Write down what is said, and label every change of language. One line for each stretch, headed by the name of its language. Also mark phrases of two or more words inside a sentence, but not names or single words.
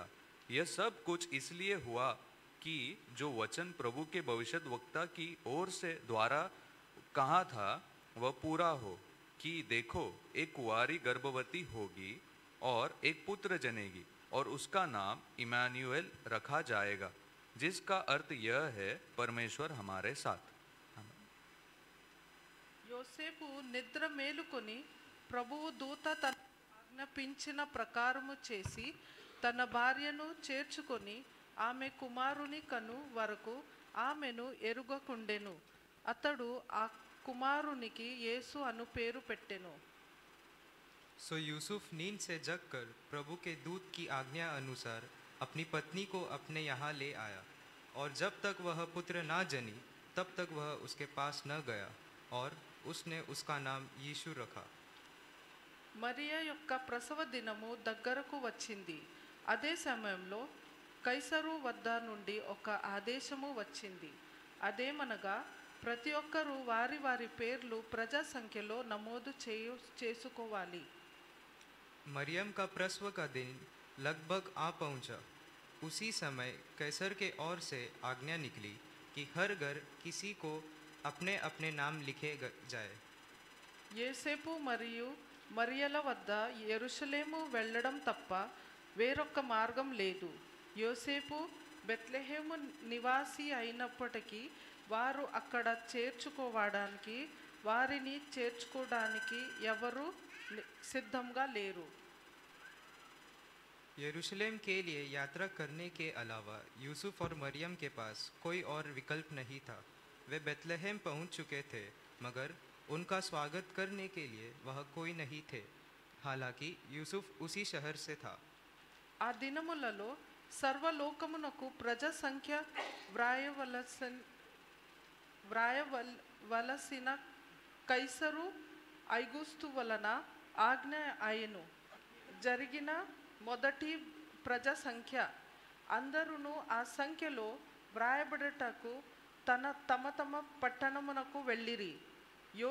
Hindi: यह सब कुछ इसलिए हुआ कि जो वचन प्रभु के भविष्यद्वक्ता की ओर से द्वारा कहा था वह पूरा हो कि देखो, एक कुंवारी गर्भवती होगी और एक पुत्र जनेगी और उसका नाम इमानुएल रखा जाएगा, जिसका अर्थ यह है परमेश्वर हमारे साथ।
Telugu: యోసేపు నిద్ర మేలుకొని ప్రభువు దూత తన ఆజ్ఞాపించిన ప్రకారము చేసి తన భార్యను చేర్చుకొని ఆమె కుమారుని కను వరకు ఆమెను ఎరుగకుండెను. అతడు ఆ కుమారునికి యేసు అను పేరు పెట్టెను.
Hindi: सो यूसुफ नींद से जगकर प्रभु के दूत की आज्ञा अनुसार अपनी पत्नी को अपने यहाँ ले आया, और जब तक वह पुत्र ना जनी तब तक वह उसके पास न गया, और उसने उसका नाम यीशु रखा।
Telugu: మరియా యొక్క ప్రసవ దినము దగ్గరకు వచ్చింది. అదే సమయంలో కైసరు వద్ద నుండి ఒక ఆదేశము వచ్చింది. అదేమనగా ప్రతి ఒక్కరూ వారి వారి పేర్లు ప్రజా సంఖ్యలో నమోదు చేసుకోవాలి.
Hindi: मरियम का प्रसव का दिन लगभग आ पहुंचा। उसी समय कैसर के ओर से आज्ञा निकली कि हर घर किसी को अपने अपने नाम लिखे जाए।
Telugu: యేసేపు మరియు మరియల వద్ద యెరూషలేము వెళ్ళడం తప్ప వేరొక మార్గం లేదు. యోసేపు బెత్లెహేము నివాసి అయినప్పటికీ వారు అక్కడ వారిని చేర్చుకోవడానికి ఎవరు సిద్ధంగా లేరు.
Hindi: यरूशलेम के लिए यात्रा करने के अलावा यूसुफ और मरियम के पास कोई और विकल्प नहीं था। वे बेतलहम पहुंच चुके थे, मगर उनका स्वागत करने के लिए वह कोई नहीं थे। हालांकि यूसुफ उसी शहर से था।
Telugu: ఆ దినములలో సర్వలోకమునకు ప్రజా సంఖ్య వ్రాయవలసిన కైసరు ఐగుస్తు వలన ఆజ్ఞ ఆయను. జరిగిన మొదటి ప్రజా సంఖ్య అందరూ ఆ సంఖ్యలో వ్రాయబడటకు తమ తమ పట్టణమునకు వెళ్ళిరి.